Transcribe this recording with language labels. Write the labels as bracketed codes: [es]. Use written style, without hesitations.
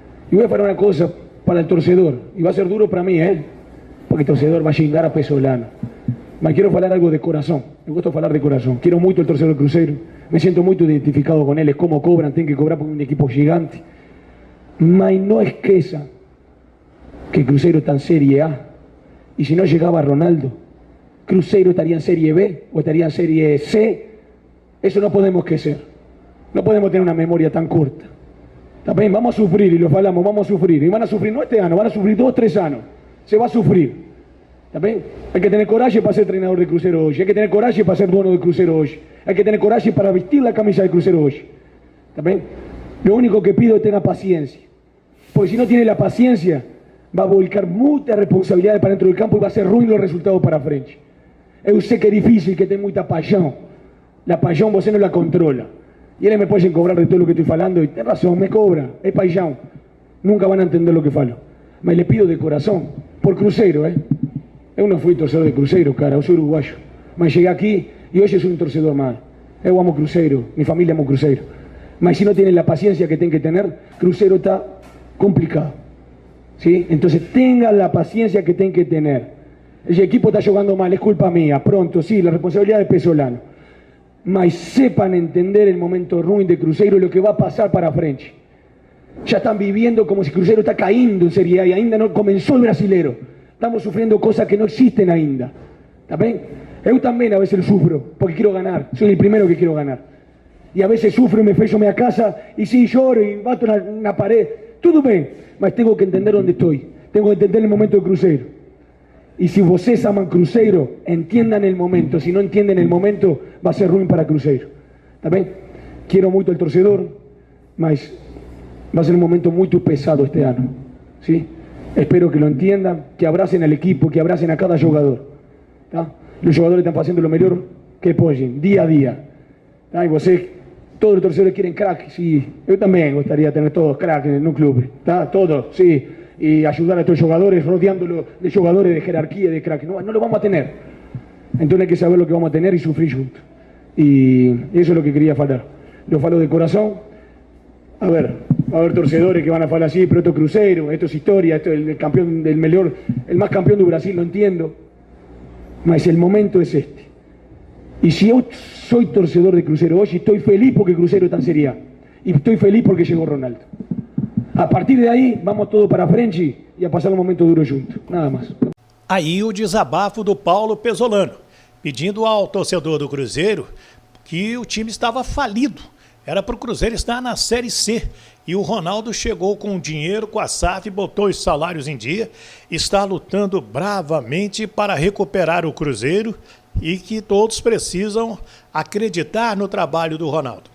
[pt] E vou falar uma coisa para o torcedor, e vai ser duro para mim, porque o torcedor vai xingar a Pesolano. Mas quero falar algo de coração. Eu gosto de falar de coração. Quero muito o torcedor do Cruzeiro. Me sinto muito identificado com eles, como cobram, tem que cobrar por um equipo gigante. Mas não esqueça que Cruzeiro está em Série A. [es] Y si no llegaba Ronaldo, Cruzeiro estaría en Serie B o estaría en Serie C. Eso no podemos esquecer. No podemos tener una memoria tan corta. También vamos a sufrir, y lo falamos, vamos a sufrir. Y van a sufrir no este año, van a sufrir 2, 3 años. Se va a sufrir. ¿También? Hay que tener coraje para ser entrenador de Cruzeiro hoy. Hay que tener coraje para ser dueño de Cruzeiro hoy. Hay que tener coraje para vestir la camisa de Cruzeiro hoy. ¿También? Lo único que pido es tener paciencia. Porque si no tiene la paciencia, va a volcar mucha responsabilidad para dentro del campo y va a ser ruin los resultados para frente. [pt] Eu sei que é difícil, que tem muita paixão. La paixão você não la controla. [es] Y eles me pueden cobrar de todo lo que estoy falando, y tem razón, me cobra, es paixão. Nunca van a entender lo que falo. Mas le pido de corazón, por Cruzeiro, [pt] Eu não fui torcedor de Cruzeiro, cara, eu sou uruguayo. Mas cheguei aqui e hoje sou um torcedor mais. Eu amo Cruzeiro, [es] mi familia ama Cruzeiro. Mas si no tienen la paciencia que tienen que tener, Cruzeiro está complicado. ¿Sí? Entonces tengan la paciencia que tienen que tener. El equipo está jugando mal, es culpa mía, pronto, sí, la responsabilidad de Pesolano. Mas sepan entender el momento ruin de Cruzeiro y lo que va a pasar para frente. Ya están viviendo como si Cruzeiro está cayendo en Serie A y ainda no comenzó el brasilero. Estamos sufriendo cosas que no existen ainda. ¿Está bien? Yo también a veces sufro porque quiero ganar, soy el primero que quiero ganar. Y a veces sufro y me fecho a casa y sí, lloro y bato una pared. Todo bien, mas tengo que entender dónde estoy. Tengo que entender el momento de Cruzeiro. Y si vocês aman Cruzeiro, entiendan el momento. Si no entienden el momento, va a ser ruim para Cruzeiro. ¿Está bien? Quiero mucho al torcedor, mas va a ser un momento muy pesado este año, ¿sí? Espero que lo entiendan, que abracen al equipo, que abracen a cada jugador, ¿tá? Los jugadores están haciendo lo mejor que pueden, día a día, ¿tá? Y vos todos los torcedores quieren crack, sí, yo también gustaría tener todos crack en un club, ¿tá? Todos, sí, y ayudar a estos jugadores, rodeándolo de jugadores de jerarquía, de crack, no lo vamos a tener, entonces hay que saber lo que vamos a tener y sufrir juntos, y eso es lo que quería hablar, lo falo de corazón. A ver, va a haber torcedores que van a hablar así, pero esto es Cruzeiro, esto es historia, esto es el campeón del mejor, el más campeón de Brasil, lo entiendo, mas el momento es este. Y si yo soy torcedor de Cruzeiro hoy, estoy feliz porque Cruzeiro está en Serie A, y estoy feliz porque llegó Ronaldo. A partir de ahí, vamos todos para frente y a pasar un momento duro juntos, nada más. [pt] Aí o desabafo do Paulo Pesolano, pedindo ao torcedor do Cruzeiro que o time estava falido. Era para o Cruzeiro estar na Série C. E o Ronaldo chegou com dinheiro, com a SAF, botou os salários em dia, está lutando bravamente para recuperar o Cruzeiro e que todos precisam acreditar no trabalho do Ronaldo.